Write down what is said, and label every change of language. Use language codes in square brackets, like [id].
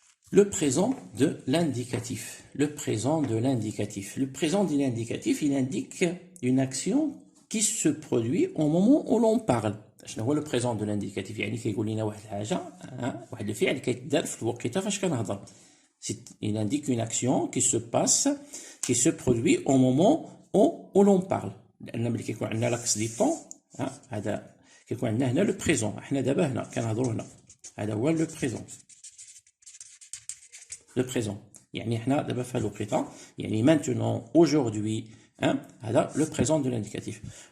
[fr] Le présent de l'indicatif. Le présent de l'indicatif. Le présent de l'indicatif, il indique une action qui se produit au moment où l'on parle. [ar] شنو هو [fr] le présent de l'indicatif؟ [ar] يعني كيقول لنا واحد الحاجه، واحد الفعل كيتدار في الوقيته فاش كنهضر. [fr] Il indique une action qui se passe, qui se produit au moment où l'on parle. [ar] لان ملي كيكون عندنا [fr] لاكس دي طون [ar] هذا كيكون عندنا هنا [fr] لو بريزون. [ar] احنا دابا هنا كنهضروا هنا، هذا هو [fr] لو بريزون. Le présent. [ar] يعني احنا دابا في الوقيته، يعني [fr] maintenant aujourd'hui [ar] هذا [fr] le présent de l'indicatif.